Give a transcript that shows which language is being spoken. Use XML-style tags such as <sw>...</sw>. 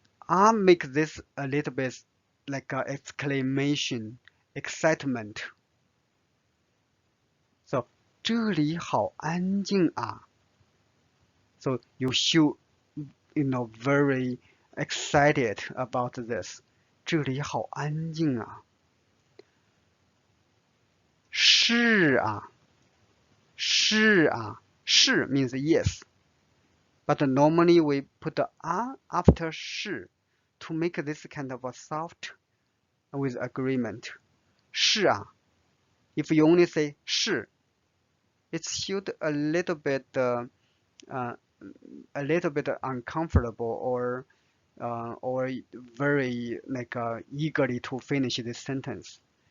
<en>Make this a little bit like an exclamation, excitement.</en> <zh>So 这里好安静啊。</zh> <en>So you should, very excited about this.</en> <zh>这里好安静啊。是啊，是啊，是</zh> <en>means yes. But normally we put the after 是 to make this kind of a soft with agreement.</en> <zh>是啊.</zh> <en>If you only say 是, it should a little bit uncomfortable or very like eagerly to finish this sentence.</en>